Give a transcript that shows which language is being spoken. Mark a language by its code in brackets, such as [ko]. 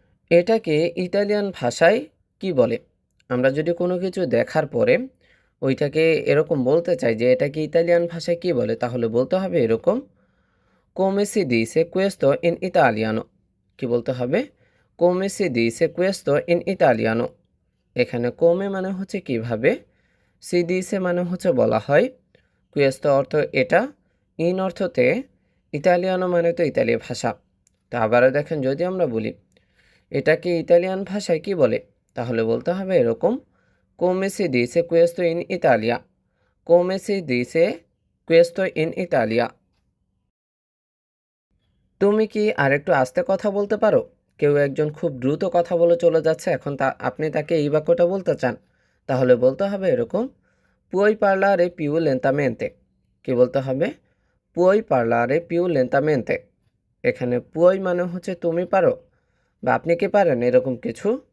[bn] এটাকে ইতালিয়ান ভাষায় কি বলে? আমরা যদি কোনো কিছু দেখার পরে ওইটাকে এরকম বলতে চাই যে এটাকে ইতালিয়ান ভাষায় কি বলে, তাহলে বলতে হবে এরকম [it] come si dice questo in italiano। [bn] কি বলতে হবে? [it] come si dice questo in italiano। [bn] এখানে come মানে হচ্ছে কিভাবে, si dice মানে হচ্ছে বলা হয়, questo অর্থ এটা, in অর্থতে, ইতালিয়ানো মানে তো ইতালীয় ভাষা। তা আবারও দেখেন, যদি আমরা বলি এটাকে ইতালিয়ান ভাষায় কি বলে, তাহলে বলতে হবে এরকম [it] come si dice questo in Italia। come si dice questo in Italia। [bn] তুমি কি আরেকটু আস্তে কথা বলতে পারো? কেউ একজন খুব দ্রুত কথা বলে চলে যাচ্ছে, এখন আপনি তাকে এই বাক্যটা বলতে চান, তাহলে বলতে হবে এরকম [it] পুই পার্লারে পিউ লেন্তামেন্তে। [bn] কি বলতে হবে? [it] পুই পার্লারে পিউ লেন্তামেন্তে। [bn] এখানে পুই মানে হচ্ছে তুমি পারো বা আপনি কি পারেন, এরকম কিছু।